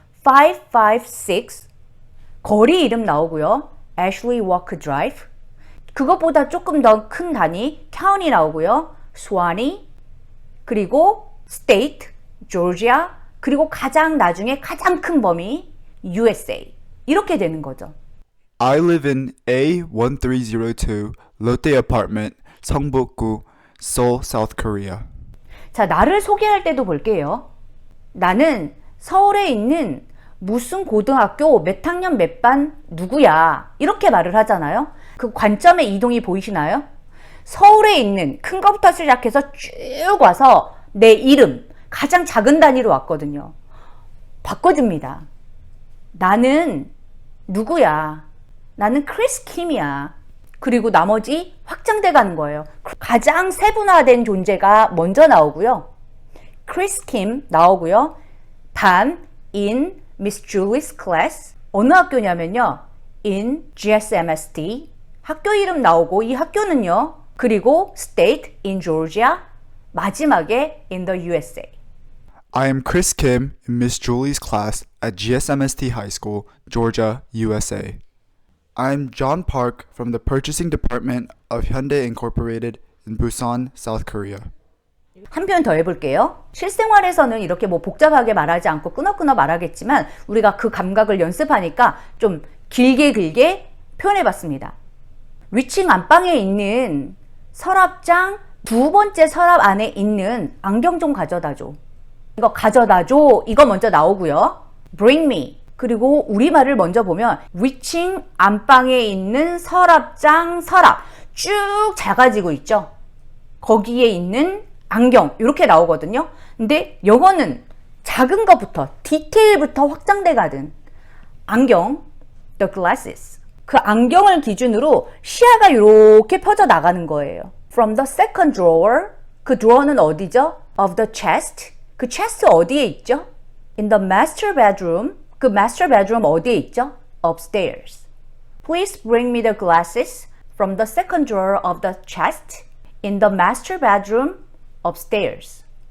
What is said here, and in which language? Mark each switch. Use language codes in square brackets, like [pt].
[ko] 556 거리 이름 나오고요. Ashley Walker Drive 그것보다 조금 더 큰 단위 county 나오고요. Suwannee 그리고 state, Georgia 그리고 가장 나중에 가장 큰 범위 USA 이렇게 되는 거죠. [en] I live in A1302 Lotte Apartment, 성북구, Seoul, South Korea. [ko] 자, 나를 소개할 때도 볼게요. 나는 서울에 있는 무슨 고등학교 몇 학년 몇 반 누구야 이렇게 말을 하잖아요. 그 관점의 이동이 보이시나요? 서울에 있는 큰 거부터 시작해서 쭉 와서 내 이름 가장 작은 단위로 왔거든요. 바꿔줍니다. 나는 누구야? 나는 크리스 킴이야. 그리고 나머지 확장돼 가는 거예요. 가장 세분화된 존재가 먼저 나오고요. 크리스 킴 나오고요. [en] 단 in Miss Julie's class [ko] 어느 학교냐면요. in GSMST 학교 이름 나오고 이 학교는요. 그리고 [en] state in Georgia [ko] 마지막에 [en] in the USA. I am Chris Kim in Miss Julie's class at GSMST High School, Georgia, USA. I am John Park from the Purchasing Department of Hyundai Incorporated in Busan, South Korea. [ko] 한 편 더 해볼게요. 실생활에서는 이렇게 뭐 복잡하게 말하지 않고 끊어 말하겠지만 우리가 그 감각을 연습하니까 좀 길게 표현해봤습니다. 위층 안방에 있는 서랍장 두 번째 서랍 안에 있는 안경 좀 가져다줘. 이거 가져다줘. 이거 먼저 나오고요. [en] Bring me. [ko] 그리고 우리말을 먼저 보면 위층 안방에 있는 서랍장 서랍 쭉 작아지고 있죠. 거기에 있는 안경 이렇게 나오거든요. 근데 영어는 작은 것부터 디테일부터 확장돼 가든 안경 [en] the glasses [ko] 그 안경을 기준으로 시야가 이렇게 퍼져 나가는 거예요. [en] From the second drawer [ko] 그 drawer는 어디죠? [en] Of the chest [ko] 그 chest 어디에 있죠? [en] In the master bedroom [ko] 그 master bedroom 어디에 있죠? [en] Upstairs. Please bring me the glasses from the second drawer of the chest in the master bedroom upstairs.